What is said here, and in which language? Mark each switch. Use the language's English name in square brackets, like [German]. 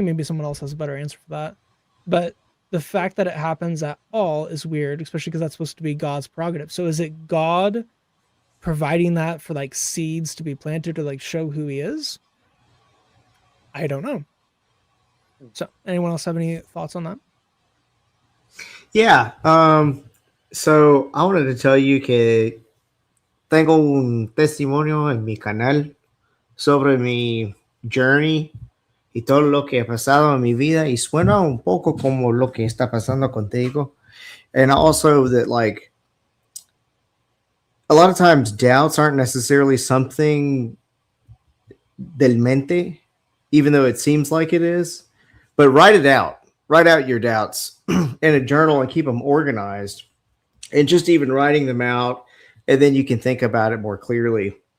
[English] Maybe someone else has a better answer for that. But the fact that it happens at all is weird, especially because that's supposed to be God's prerogative. So is it God providing that for like seeds to be planted to like show who he is? I don't know. So anyone else have any thoughts on that? Yeah. So I wanted to tell you [Spanish] que tengo un testimonio en mi canal sobre mi journey y todo lo que ha pasado en mi vida y suena un poco como lo que está pasando contigo. [English] And also that like a lot of times doubts aren't necessarily something [Spanish] del mente, [English] even though it seems like it is, but write it out. Write out your doubts in a journal and keep them organized, and just even writing them out, and then you can think about it more clearly.